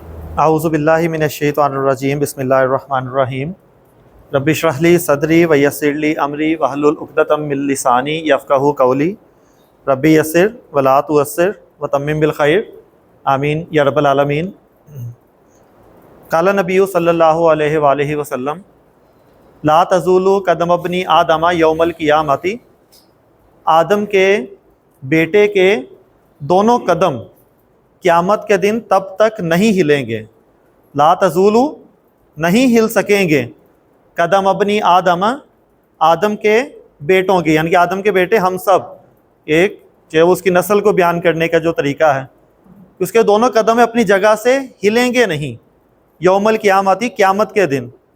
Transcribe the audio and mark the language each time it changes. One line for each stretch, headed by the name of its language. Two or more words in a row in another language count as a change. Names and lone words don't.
Arabic: أعوذ بالله من الشيطان الرجيم بسم الله الرحمن الرحيم رب اشرح لي صدري ويسر لي أمري واحلل عقدة من لساني يفقهوا قولي رب يسر ولا تعسر وتمم بالخير آمين يا رب العالمين. قال النبي صلى الله عليه وسلم لا تزول قدم ابن آدم يوم القيامة.
Hindi: आदम के बेटे के दोनों कदम क़यामत के दिन तब तक नहीं हिलेंगे।
Arabic: لا تزول
Hindi: नहीं हिल सकेंगे,
Arabic: قدم ابن آدم
Hindi: आदम के बेटों के, यानी कि आदम के बेटे हम सब, एक जो उसकी नस्ल को बयान करने का जो तरीका है, उसके दोनों कदम अपनी जगह से हिलेंगे नहीं
Arabic: يوم القيامة,
Hindi: क़यामत के दिन।